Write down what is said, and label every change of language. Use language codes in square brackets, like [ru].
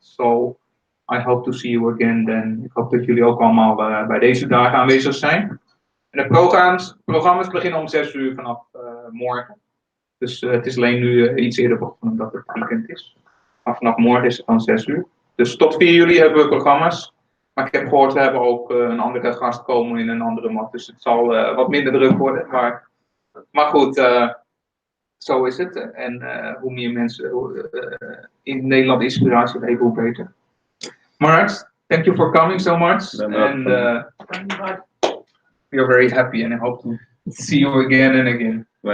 [en] So I hope to see you again then. [nl] Ik hoop dat jullie ook allemaal bij deze dagen aanwezig zijn. En de programma's beginnen om 6 uur vanaf morgen. Dus het is alleen nu iets eerder begonnen omdat het weekend is. Maar vanaf morgen is het dan 6 uur. Dus tot 4 juli hebben we programma's. Maar ik heb gehoord, we hebben ook een andere gast komen in een andere mat. Dus het zal wat minder druk worden. Maar goed, zo is het. En hoe meer mensen in Nederland inspiratie geven, hoe beter. [en] Mark, thank you for coming so much. And we are very happy and I hope to see you again and again.